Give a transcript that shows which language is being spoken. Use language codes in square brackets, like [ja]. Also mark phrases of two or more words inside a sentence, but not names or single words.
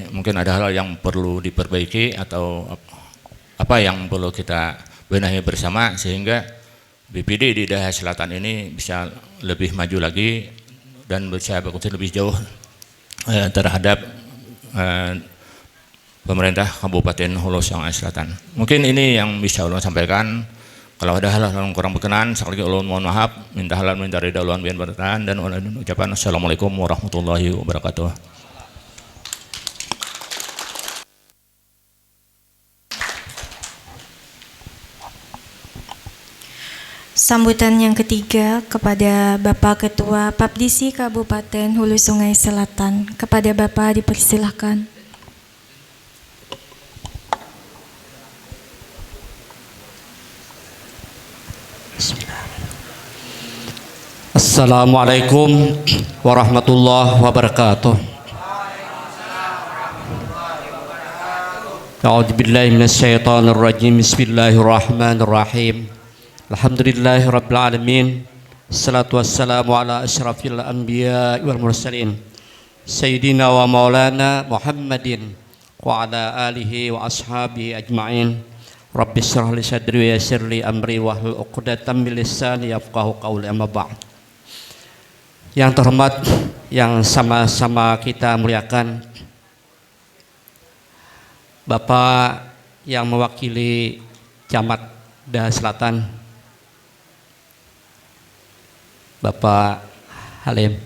[id] Mungkin ada hal yang perlu diperbaiki atau apa yang perlu kita benahi bersama sehingga BPD di daerah selatan ini bisa lebih maju lagi dan bisa berkontribusi lebih jauh terhadap pemerintah Kabupaten Hulu Sungai Selatan. Mungkin ini yang bisa ulun sampaikan. Kalau ada hal-hal yang kurang berkenan, sekali lagi ulun mohon maaf, minta halal, minta ridha ulun bian bertahan, dan ulun ucapan [ar] السلام عليكم ورحمة الله وبركاته. [id] Sambutan yang ketiga kepada Bapak Ketua Papdisi Kabupaten Hulu Sungai Selatan. Kepada Bapak dipersilahkan. [ar] السلام عليكم ورحمة الله وبركاته. أعوذ بالله من الشيطان الرجيم. بسم الله الرحمن الرحيم. الحمد لله رب العالمين. الصلاة والسلام على أشرف الأنبياء والمرسلين. سيدنا ومولانا محمد وعلى آله وأصحابه أجمعين. رب اشرح لي صدري ويسر لي أمري واحلل عقدة من لساني يفقهوا قولي، أما بعد. [id] Yang terhormat, yang sama-sama kita muliakan, Bapak yang mewakili Camat Daha Selatan, Bapak Halim.